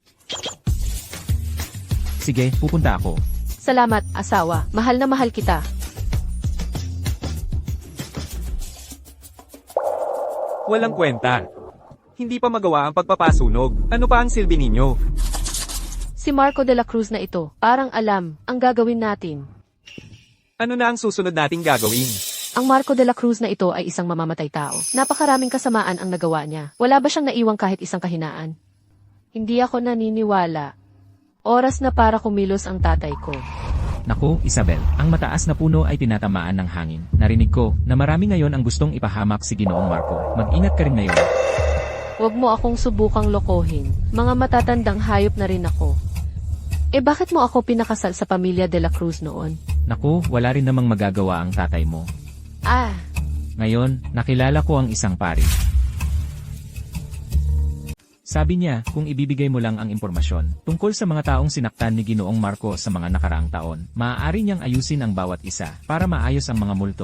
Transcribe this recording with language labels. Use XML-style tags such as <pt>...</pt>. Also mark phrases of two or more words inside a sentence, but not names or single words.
<tl>Sige, pupunta ako. Salamat, asawa. Mahal na mahal kita. Walang kwenta. Hindi pa magawa ang pagpapasunog. Ano pa ang silbi ninyo? Si Marco de la Cruz na ito, parang alam, ang gagawin natin. Ano na ang susunod nating gagawin? Ang Marco de la Cruz na ito ay isang mamamatay tao. Napakaraming kasamaan ang nagawa niya. Wala ba siyang naiwang kahit isang kahinaan? Hindi ako naniniwala. Oras na para kumilos ang tatay ko. Naku, Isabel, ang mataas na puno ay tinatamaan ng hangin. Narinig ko na marami ngayon ang gustong ipahamak si Ginoong Marco. Mag-ingat ka rin ngayon. Huwag mo akong subukang lokohin. Mga matatandang hayop na rin ako. Bakit mo ako pinakasal sa pamilya de la Cruz noon? Naku, wala rin namang magagawa ang tatay mo. Ngayon, nakilala ko ang isang pari. Sabi niya, kung ibibigay mo lang ang impormasyon tungkol sa mga taong sinaktan ni Ginoong Marco sa mga nakaraang taon, maaari niyang ayusin ang bawat isa para maayos ang mga multo.</tl>